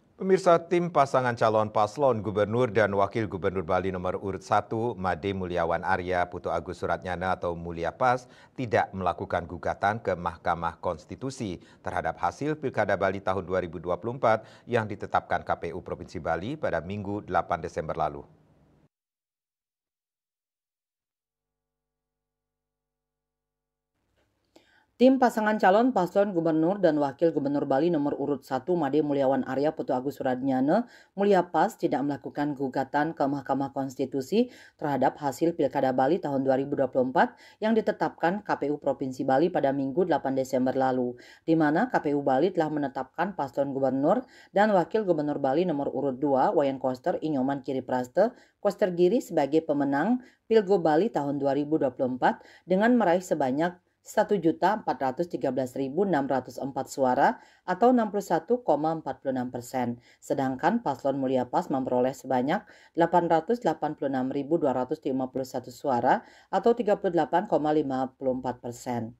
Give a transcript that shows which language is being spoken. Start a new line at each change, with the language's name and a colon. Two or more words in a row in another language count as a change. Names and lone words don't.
Indonesian: Pemirsa, tim pasangan calon paslon Gubernur dan Wakil Gubernur Bali nomor urut 1, Made Mulyawan Arya Putu Agus Suratnyana atau Mulya Pas, tidak melakukan gugatan ke Mahkamah Konstitusi terhadap hasil Pilkada Bali tahun 2024 yang ditetapkan KPU Provinsi Bali pada Minggu 8 Desember lalu. Tim pasangan calon paslon Gubernur dan Wakil Gubernur Bali nomor urut 1 Made Mulyawan Arya Putu Agus Suratnyana Mulya Pas tidak melakukan gugatan ke Mahkamah Konstitusi terhadap hasil Pilkada Bali tahun 2024 yang ditetapkan KPU Provinsi Bali pada Minggu 8 Desember lalu, di mana KPU Bali telah menetapkan paslon Gubernur dan Wakil Gubernur Bali nomor urut 2 Wayan Koster Inyoman Kiripraste Koster Giri sebagai pemenang Pilgo Bali tahun 2024 dengan meraih sebanyak 1.413.604 suara atau 61,46%. Sedangkan paslon Mulya Pas memperoleh sebanyak 886.251 suara atau 38,54%.